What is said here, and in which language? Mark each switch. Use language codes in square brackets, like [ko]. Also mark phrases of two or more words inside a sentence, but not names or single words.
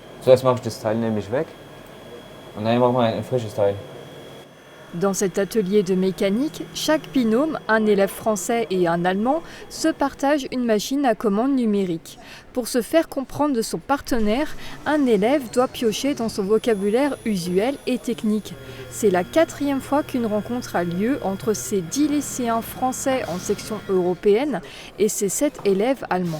[de] Zuerst mache ich das Teil nämlich weg und dann machen wir ein frisches Teil. [fr] Dans cet atelier de mécanique, chaque binôme, un élève français et un allemand, se partagent une machine à commande numérique. Pour se faire comprendre de son partenaire, un élève doit piocher dans son vocabulaire usuel et technique. C'est la 4e fois qu'une rencontre a lieu entre ces 10 lycéens français en section européenne et ces 7 élèves allemands.